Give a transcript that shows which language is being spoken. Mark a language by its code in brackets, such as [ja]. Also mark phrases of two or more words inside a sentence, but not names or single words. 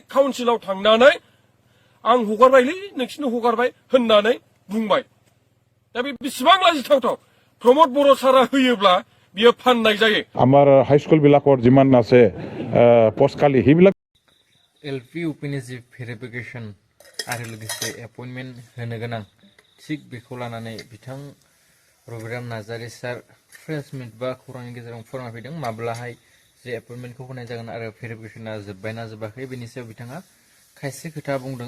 [brx] काउन्सिलाव थांनानै आं हगारबायलै नोंसिनो हगारबाय होननानै बुंबाय। दा बे बेसेबां लाजिथावथाव प्रमद बर' सारा होयोब्ला बियो फाननाय जायो। [as] আমাৰ হাইস্কুল বিলাকৰ যিমান আছে পষ্টকালি সেইবিলাক [brx] एलपि इउपिनि जि भेरिफिकेसन आरो लोगोसे एपइन्टमेन्ट होनो गोनां थिग बेखौ लानानै बिथां रबिराम नार्जारि सार [en] press meet [brx] बा खौरांनि गेजेराव फोरमायफैदों माब्लाहाय जे एपइन्टमेन्टखौ होनाय जागोन आरो भेरिफिकेसना जोब्बायना जोबाखै बेनि सायाव बिथाङा खायसे खोथा बुंदों।